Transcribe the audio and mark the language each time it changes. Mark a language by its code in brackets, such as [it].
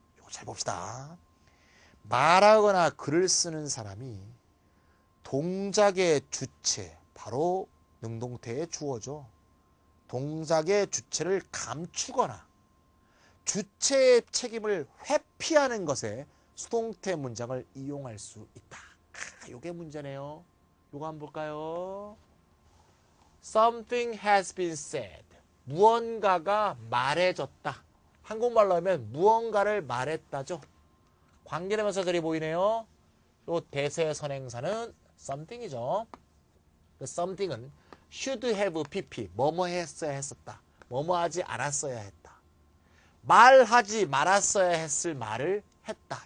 [ko] 이거 잘 봅시다. 말하거나 글을 쓰는 사람이 동작의 주체, 바로 능동태의 주어죠. 동작의 주체를 감추거나 주체의 책임을 회피하는 것에 수동태 문장을 이용할 수 있다. 요게 문제네요. 요거 한번 볼까요? [en] Something has been said. [ko] 무언가가 말해졌다. 한국말로 하면 무언가를 말했다죠. 관계대명사절이 보이네요. 요 대세 선행사는 something이죠. 그 something은 should have pp. 뭐뭐 했어야 했었다. 뭐뭐 하지 않았어야 했다. 말하지 말았어야 했을 말을 했다.